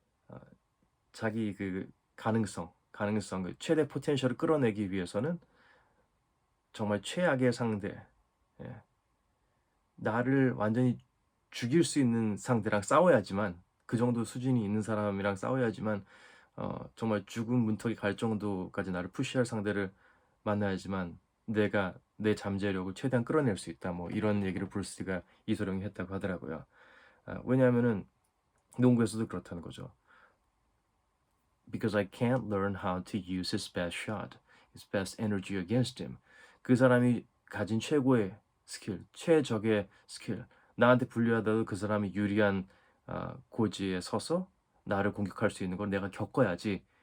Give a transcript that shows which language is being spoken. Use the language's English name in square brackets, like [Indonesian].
[Korean] 어 자기 그 가능성 그 최대 포텐셜을 끌어내기 위해서는 정말 최악의 상대, 예 나를 완전히 죽일 수 있는 상대랑 싸워야지만 그 정도 수준이 있는 사람이랑 싸워야지만 정말 죽음 문턱이 갈 정도까지 나를 푸시할 상대를 만나야지만 내가 내 잠재력을 최대한 끌어낼 수 있다. 이런 얘기를 브루스리가 이소룡이 했다고 하더라고요. 왜냐하면은 농구에서도 그렇다는 거죠. [English] Because I can't learn how to use his best shot, his best energy against him. [Korean] 그 사람이 가진 최고의 스킬, 최적의 스킬, 나한테 불리하다도 그 사람이 유리한 고지에 서서 나를 공격할 수 있는 걸 내가 겪어야지.